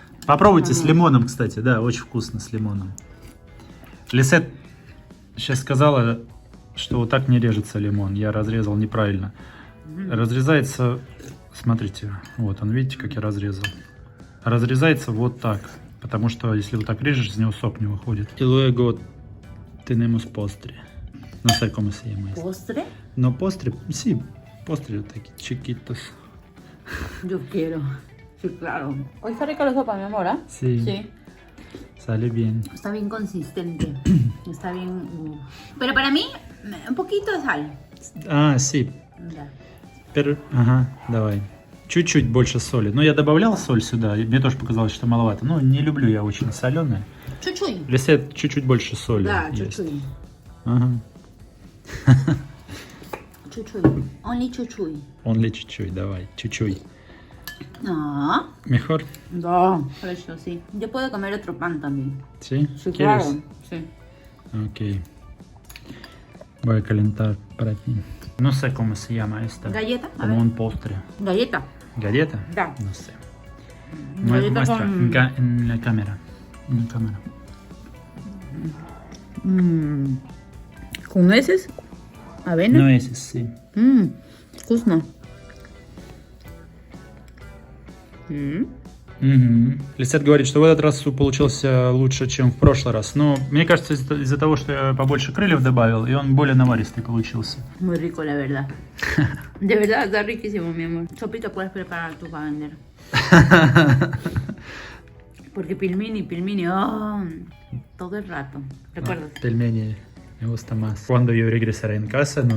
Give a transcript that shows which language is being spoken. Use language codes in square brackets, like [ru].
[ru] Попробуйте с лимоном, кстати, да, очень вкусно с лимоном. Лисет сейчас сказала, что вот так не режется лимон. Я разрезал неправильно. Разрезается, смотрите, вот он, видите, как я разрезал. Разрезается вот так, потому что если вот так режешь, из него сок не выходит. [es] Y luego tenemos postre. No sé cómo se llama esto. ¿Postre? No postre, sí, postre [ru] такие [es] chiquitos. Yo quiero. Sí, claro. Hoy está rica la sopa, mi amor, ¿ah? Sí. Sí. Sale bien. Está bien consistente. Está bien. Pero para mí, un poquito de sal. А, sí. Ya. Pero, [ru] ага, давай. Чуть-чуть больше соли. Ну, я добавлял соль сюда, и мне тоже показалось, что маловато. Ну, не люблю я очень соленое. Чуть-чуть. Лисет чуть-чуть больше соли Да, есть. чуть-чуть. Ага. Чуть-чуть. [en] Only [ru] чуть-чуть. [en] Only [ru] чуть-чуть, давай. Чуть-чуть. Ah, [es] Mejor. [ru] да, хорошо, [es] sí. Yo puedo comer otro pan también. ¿Sí? Sí, ¿Quieres? claro. Sí. Ok. Voy a calentar para ti. No sé cómo se llama esta. ¿Galleta? A Como ver. un postre. Galleta. ¿Galleta? [ru] Da. [es] No sé. Galleta Muestra con... en la cámara. En la cámara. ¿Con nueces? ¿Avena? No es, sí. [ru] Вкусно. Угу. Лисет говорит, что в этот раз суп получился лучше, чем в прошлый раз. Но мне кажется, из-за того, что я побольше крыльев добавил, и он более наваристый получился. [es] Muy rico, la verdad. De verdad, está riquísimo, mi amor. Sopita puedes preparar tú para vender. Porque pilmini, oh, todo el rato. ¿Recuerdas? Пельмени me gusta más. Cuando yo regresaré en casa, no